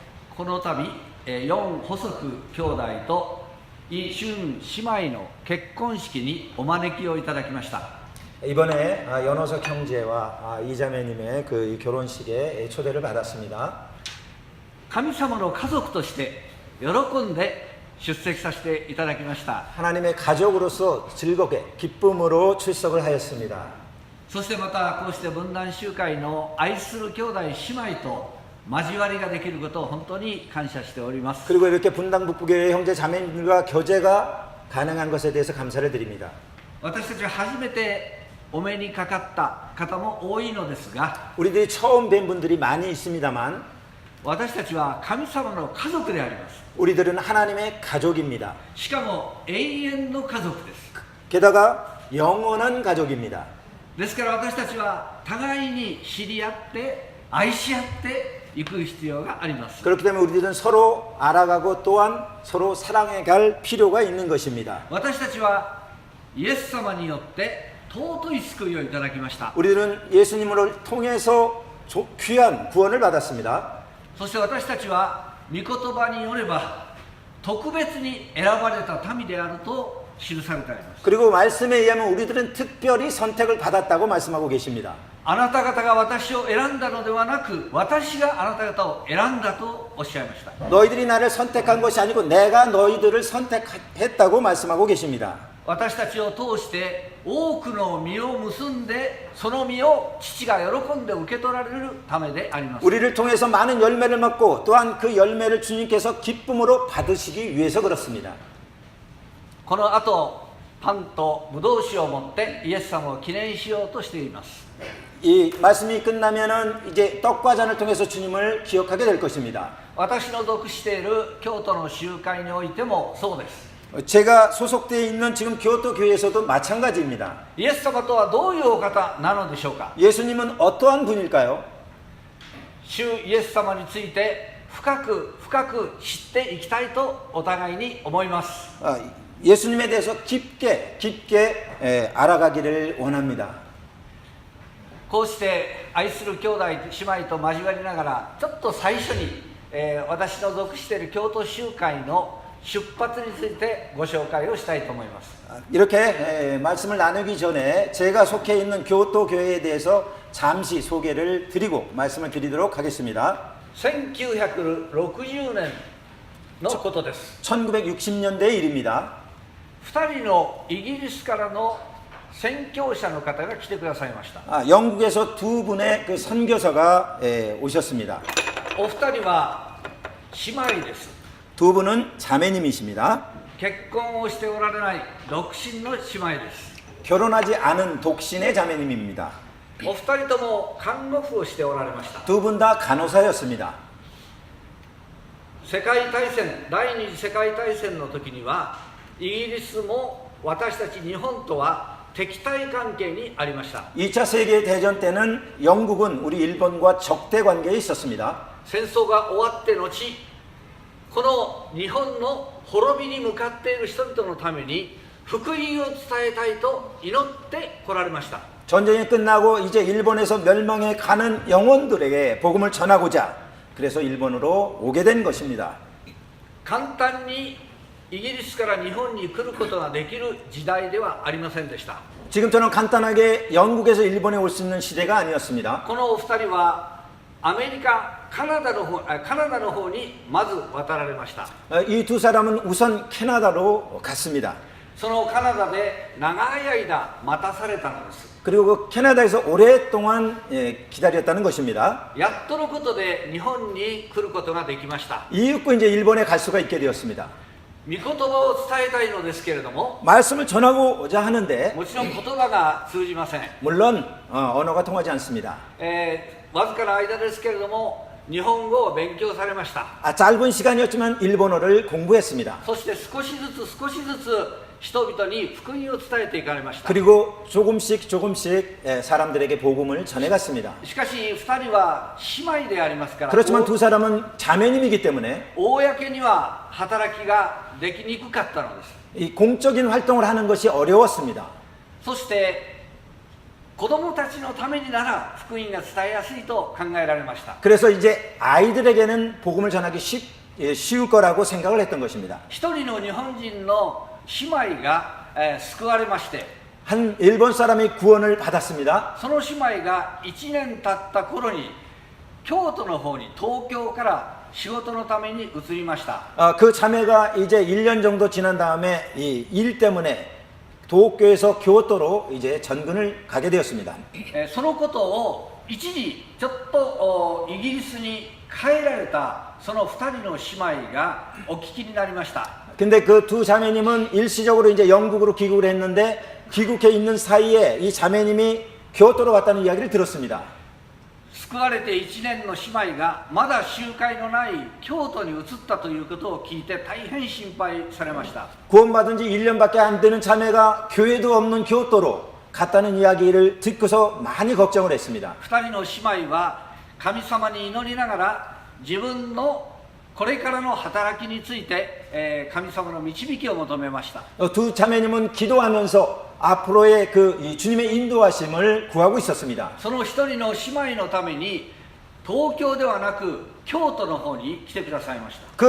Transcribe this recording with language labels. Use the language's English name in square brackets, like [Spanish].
[Japanese] この度、4細く兄弟とイ・シュン姉妹の結婚式にお招きをいただきました。 [Korean] 이번에 연호석 형제와 이자매님의 그 결혼식에 초대를 받았습니다. [Japanese] 神様の家族として喜んで出席させていただきました。 [Korean] 하나님의 가족으로서 즐겁게 기쁨으로 출석을 하였습니다. [Japanese] そしてまたこうして分断集会の愛する兄弟姉妹と交わりができることを本当に感謝しております。 [Korean] 그리고 이렇게 분당 북부교회 형제 자매님과 교제가 가능한 것에 대해서 감사를 드립니다. [Japanese] 私たちは初めてお目にかかった方も多いのですが、 [Korean] 우리들이 처음 뵌 분들이 많이 있습니다만 [Japanese] 私たちは神様の家族であります。 [Korean] 우리들은 하나님의 가족입니다. [Japanese] しかも永遠の家族です。 [Korean] 게다가 영원한 가족입니다. [Japanese] ですから私たちは互いに知り合って愛し合っていく必要があります。 [Korean] 그렇기 때문에 우리들은 서로 알아가고 또한 서로 사랑해 갈 필요가 있는 것입니다. [Japanese] 私たちはイエス様によって尊い救いをいただきました。 [Korean] 우리는 예수님을 통해서 귀한 구원을 받았습니다. [Japanese] そして私たちは御言葉によれば特別に選ばれた民であると記されてあります。 [Korean] 그리고 말씀에 의하면 우리들은 특별히 선택을 받았다고 말씀하고 계십니다. [Japanese] あなた方が私を選んだのではなく、私があなた方を選んだとおっしゃいました。 [Korean] 너희들이 나를 선택한 것이 아니고 내가 너희들을 선택했다고 말씀하고 계십니다. [Japanese] 私たちを通して多くの実を結んで、その実を父が喜んで受け取られるためであります。 [Korean] 우리를 통해서 많은 열매를 맺고 또한 그 열매를 주님께서 기쁨으로 받으시기 위해서 그렇습니다. [Japanese] この後パンとブドウ酒を持ってイエス様を記念しようとしています。 [Korean] 이 말씀이 끝나면은 이제 떡과 잔을 통해서 주님을 기억하게 될 것입니다. [Japanese] 私の属している京都の集会においてもそうです。 [Korean] 제가 소속되어 있는 지금 교토 교회에서도 마찬가지입니다. [Japanese] イエス様とはどういうお方なのでしょうか。 [Korean] 예수님은 어떠한 분일까요? [Japanese] 主イエス様について深く深く知っていきたいとお互いに思います。 [Korean] 예수님에 대해서 깊게 알아가기를 원합니다. [Japanese] こうして愛する兄弟姉妹と交わりながら、ちょっと最初に、私の属している京都集会の出発についてご紹介をしたいと思います。 [Korean] 이렇게 말씀을 나누기 전에 제가 속해 있는 교토 교회에 대해서 잠시 소개를 드리고 말씀을 드리도록 하겠습니다. [Japanese] 1960年のことです。 [Korean] 1960년대 일입니다. [Japanese] 2人のイギリスからの宣教者の方が来てくださいました。 [Korean] 영국에서 두 분의 그 선교사가 오셨습니다. [Japanese] お二人は姉妹です。 [Korean] 두 분은 자매님이십니다. [Japanese] 結婚をしておられない独身の姉妹です。 [Korean] 결혼하지 않은 독신의 자매님입니다. [Japanese] お二人とも看護婦をしておられました。 [Korean] 두 분 다 간호사였습니다. [Japanese] 世界大戦、第二次世界大戦の時にはイギリスも私たち日本とは敵対関係にありました。 [Korean] 2차 세계대전 때는 영국은 우리 일본과 적대 관계에 있었습니다. [Japanese] 戦争が終わって後、この日本の滅びに向かっている人々のために福音を伝えたいと祈って来られました。 [Korean] 전쟁이 끝나고 이제 일본에서 멸망해 가는 영혼들에게 복음을 전하고자 그래서 일본으로 오게 된 것입니다. [Japanese] 簡単にイギリスから日本に来ることができる時代ではありませんでした。 [Korean] 지금처럼 간단하게 영국에서 일본에 올 수 있는 시대가 아니었습니다. [Japanese] このお二人はアメリカ、カナダの方にまず渡られました。 [Korean] 이 두 사람은 우선 캐나다로 갔습니다. [Japanese] そのカナダで長い間待たされたのです。 [Korean] 그리고 그 캐나다에서 오랫동안 기다렸다는 것입니다. [Japanese] やっとのことで日本に来ることができました。 [Korean] 이윽고 이제 일본에 갈 수가 있게 되었습니다. [Japanese] 御言葉を伝えたいのですけれども、 [Korean] 말씀을 전하고자 하는데 [Japanese] もちろん言葉が通じません。 [Korean] 물론 언어가 통하지 않습니다. [Japanese] わずかな間ですけれども日本語を勉強されました。 [Korean] 짧은 시간이었지만 일본어를 공부했습니다. [Japanese] そして少しずつ人々に福音を伝えていかれました。 [Korean] 그리고 조금씩 사람들에게 복음을 전해갔습니다. [Japanese] しかし2人は姉妹でありますから、 [Korean] 그렇지만 두 사람은 자매님이기 때문에 [Japanese] 公には働きができにくかったのです。 [Korean] 이 공적인 활동을 하는 것이 어려웠습니다. [Japanese] そして子供たちのためになら福音が伝えやすいと考えられました。 [Korean] 그래서 이제 아이들에게는 복음을 전하기 쉬울 거라고 생각을 했던 것입니다. [Japanese] 一人の日本人の姉妹が、救われまして、 [Korean] 한 일본 사람이 구원을 받았습니다. [Japanese] その姉妹が1年経った頃に京都の方に東京から仕事のために移りました。 [Korean] 그 자매가 이제 1년 정도 지난 다음에 이 일 때문에 도쿄에서 교토로 이제 전근을 가게 되었습니다. [Japanese] そのことを一時ちょっとイギリスに帰られたその2人の姉妹がお聞きになりました。 [Korean] 근데 그 두 자매님은 일시적으로 이제 영국으로 귀국을 했는데 귀국해 있는 사이에 이 자매님이 교토로 갔다는 이야기를 들었습니다. [Japanese] 救われて1年の姉妹がまだ集会のない京都に移ったということを聞いて大変心配されました。 [Korean] 구원받은 지 1년밖에 안 되는 자매가 교회도 없는 교토로 갔다는 이야기를 듣고서 많이 걱정을 했습니다. [Japanese] 2人の姉妹は神様に祈りながら自分のこれからの働きについて、神様の導きを求めました。 [Korean] 두 자매님은 기도하면서 앞으로의 이 주님의 인도하심을 구하고 있었습니다. [Japanese] その一人の姉妹のために東京ではなく京都の方に来てくださいました。